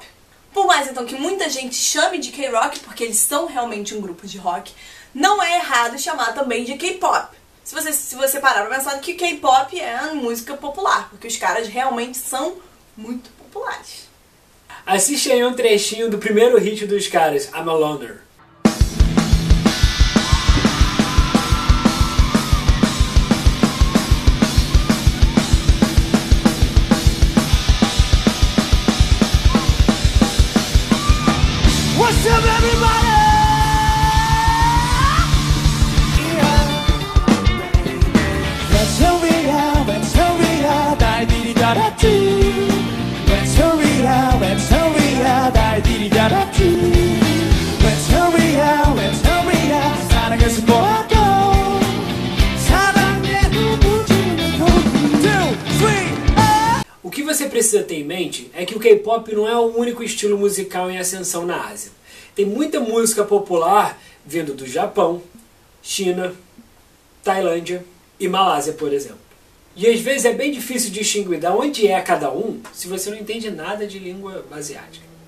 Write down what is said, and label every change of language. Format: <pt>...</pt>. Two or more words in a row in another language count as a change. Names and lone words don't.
<pt>Por mais então que muita gente chame de K-rock, porque eles são realmente um grupo de rock, não é errado chamar também de K-pop. Se você parar pra pensar que K-pop é música popular, porque os caras realmente são muito populares. Assiste aí um trechinho do primeiro hit dos caras,</pt> <en>I'm a Loner. What's up, everybody? Let's hurry up, let's hurry up, I did it all too. Let's hurry up, let's hurry up, I did it all too. Let's hurry up,</en> <ko>사랑해서 보아도 사랑에 눈부지는 건 2, 3,</ko> <pt>O que você precisa ter em mente é que o K-pop não é o único estilo musical em ascensão na Ásia. Tem muita música popular vindo do Japão, China, Tailândia e Malásia, por exemplo. E às vezes é bem difícil distinguir de onde é cada um se você não entende nada de língua asiática.</pt>